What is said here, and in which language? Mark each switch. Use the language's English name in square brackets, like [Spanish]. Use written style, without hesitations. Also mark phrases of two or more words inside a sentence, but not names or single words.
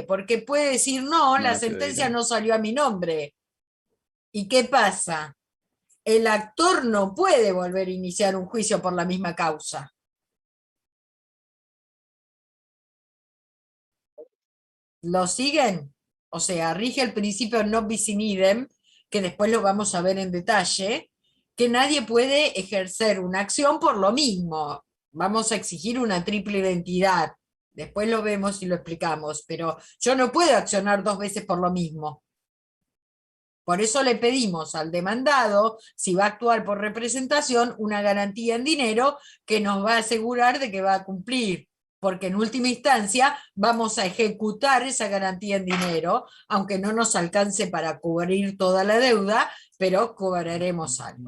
[Spanish] Porque puede decir, no, la sentencia no salió a mi nombre. ¿Y qué pasa? El actor no puede volver a iniciar un juicio por la misma causa. ¿Lo siguen? O sea, rige el principio [Latin] non bis in idem, [Spanish] que después lo vamos a ver en detalle, que nadie puede ejercer una acción por lo mismo. Vamos a exigir una triple identidad. Después lo vemos y lo explicamos, pero yo no puedo accionar dos veces por lo mismo. Por eso le pedimos al demandado, si va a actuar por representación, una garantía en dinero que nos va a asegurar de que va a cumplir, porque en última instancia vamos a ejecutar esa garantía en dinero, aunque no nos alcance para cubrir toda la deuda, pero cobraremos algo.